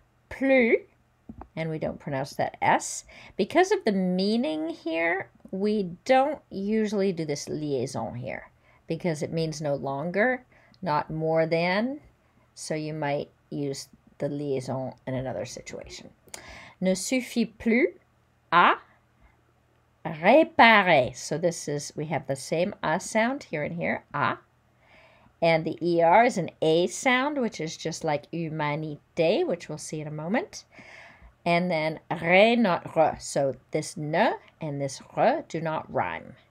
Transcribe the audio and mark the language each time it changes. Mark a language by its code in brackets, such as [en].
[en] Plus, and we don't pronounce that S. Because of the meaning here, we don't usually do this liaison here because it means no longer, not more than. So you might use the liaison in another situation. [fr] Ne suffit plus à réparer. [en] So this is, we have the same A sound here and here, à. And the ER is an A sound, which is just like humanité, which we'll see in a moment. And then re, not re. So this ne and this re do not rhyme.